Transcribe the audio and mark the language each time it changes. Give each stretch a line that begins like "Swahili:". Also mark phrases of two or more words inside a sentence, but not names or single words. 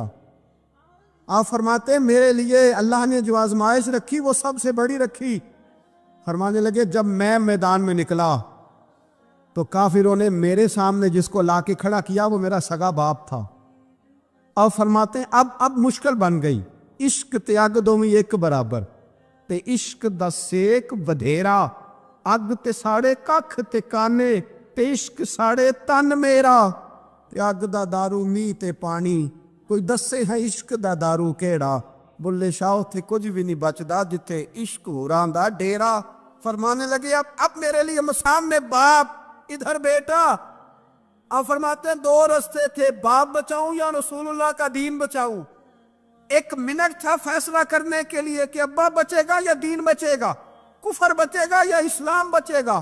Urdu: آپ فرماتے ہیں میرے لیے اللہ نے جو آزمائش رکھی وہ سب سے بڑی رکھی۔ فرمانے لگے جب میں میدان میں نکلا تو کافروں نے میرے سامنے جس کو لا کے کھڑا کیا وہ میرا سگا باپ تھا۔ اب فرماتے ہیں اب مشکل بن گئی، عشق تیاگ دو میں ایک برابر،
Punjabi: تے عشق دا سیک بدھیرا، اگ تے ساڑے ککھ تے کانے، تے عشق ساڑے تن میرا، تے اگ دا دارو می تے پانی، کوئی دسے ہے عشق دا دارو کیڑا، بلے شاہ تھے کچھ بھی نہیں بچدا جتھے عشق ہوران دا ڈیرا۔
Urdu: فرمانے لگے اب میرے لیے سامنے باپ، ادھر بیٹا۔ اب فرماتے ہیں 2 رستے تھے، باپ بچاؤں یا رسول اللہ کا دین بچاؤں۔ 1 منٹ تھا فیصلہ کرنے کے لیے کہ ابا بچے گا یا دین بچے گا، کفر بچے گا یا اسلام بچے گا۔